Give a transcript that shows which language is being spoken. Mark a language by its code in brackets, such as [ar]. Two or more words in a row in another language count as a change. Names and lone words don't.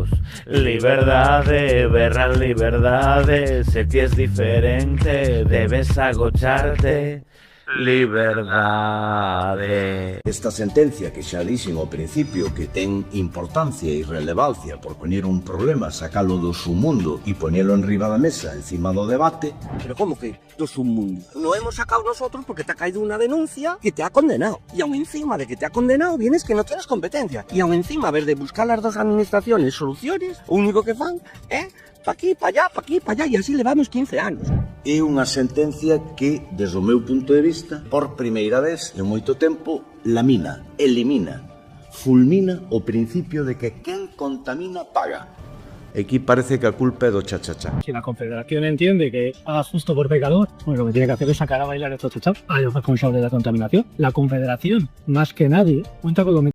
[gl] Liberdade, berran liberdade, se ti es diferente, debes agocharte. Liberdade. Esta sentencia que xa dixen ao principio que ten importancia e relevancia por poñer un problema, sacalo do submundo e poñelo enriba da mesa, encima do debate. Pero como que do submundo? [es] No hemos sacado nosotros porque te ha caído una denuncia que te ha condenado. Y aún encima de que te ha condenado vienes que no tienes competencia. Y aún encima, a ver, de buscar las dos administraciones soluciones, [gl] o único que fan é pa' aquí, pa' allá, e así levamos 15 anos. É unha sentencia que, desde o meu punto de vista, por primeira vez en moito tempo, lamina, elimina, fulmina o principio de que quen contamina paga. Aquí parece que a culpa é do cha-cha-cha. [es] Si la Confederación entiende que haga justo por pecador, pues lo que tiene que hacer es sacar a bailar a estos chachados, a los responsables de la contaminación. La Confederación, más que nadie, cuenta con lo